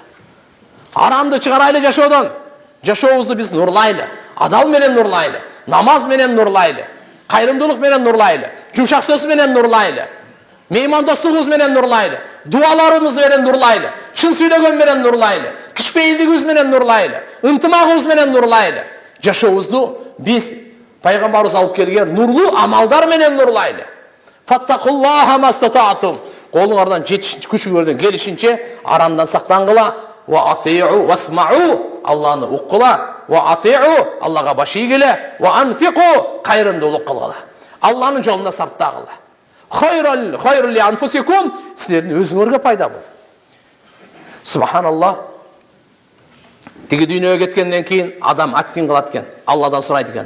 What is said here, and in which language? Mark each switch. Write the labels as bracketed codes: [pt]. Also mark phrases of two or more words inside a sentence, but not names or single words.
[ky] Арамды чыгарайлы жашоодон. Жашообузду биз нурлайлы, адал менен нурлайлы, намаз менен нурлайлы, кайрымдуулук менен нурлайлы, жумшак сөз менен нурлайлы, меймандостугубуз менен нурлайлы, дуаларыбыз менен нурлайлы, чын сүйлөгөн менен нурлайлы, кичпейилдигибиз менен нурлайлы, ынтымагыбыз менен нурлайлы. Жашообузду биз пайгамбарыбыз алып келген нурлуу амалдар менен нурлайлы. [ar] فاتقوا الله ما استطعتم. [ky] Колуңардан күчүңөрдөн келишинче арамдан сактангыла. [ar] وأطيعوا واسمعوا, [ky] Алланы уккыла. [ar] وأطيعوا, [ky] Аллага баш ийгиле. [ar] وأنفقوا, [ky] кайрымдуулук кылгыла. Алланын жолунда сарптагыла. [ar] خيرا لأنفسكم, [ky] силердин өзүңөргө пайда бол. Субханаллах. Тиги дүйнөгө кеткенден кийин адам аттин кылат экен, Алладан сурайт экен.